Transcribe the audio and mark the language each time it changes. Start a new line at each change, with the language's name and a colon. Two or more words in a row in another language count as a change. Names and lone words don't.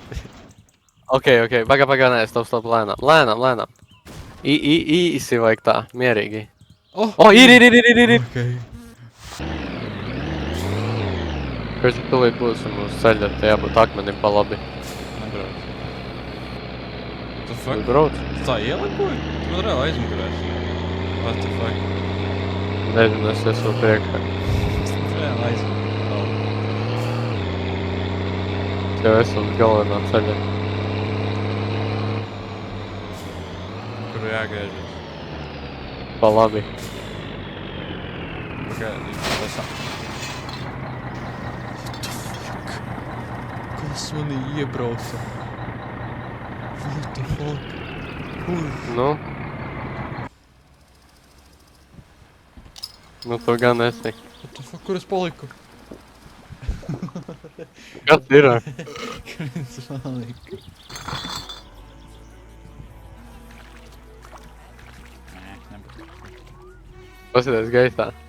Latvian: Ok, pagā, nē, stop, lēnām. Īsi vajag tā, mierīgi. Ir! Okay. Pēc tūlīt būsim uz ceļa, te jābūt akmenim pa labi. Nebrauc.
English: What the
Latvian: Tu
English: fuck?
Latvian: brauc? Tu tā ielikoji? Tu man reāli aizmugurēs.
English: What the fuck?
Latvian: Nezinu, es esmu priekšā. Tu reāli aizmugurēs. Jau esmu uz galvenā ceļa. Kur jāgriežas? Pa labi. Pagaidi, tas...
English: What the fuck?
Latvian: Kas manī iebrauca?
English: What the fuck?
Latvian: Kur? Nu? Nu, tu gan esi.
English: What the fuck?
Latvian: Kur es paliku? Kas ir? Kur es paliku? Nē, nebūs. Pasies gaisā.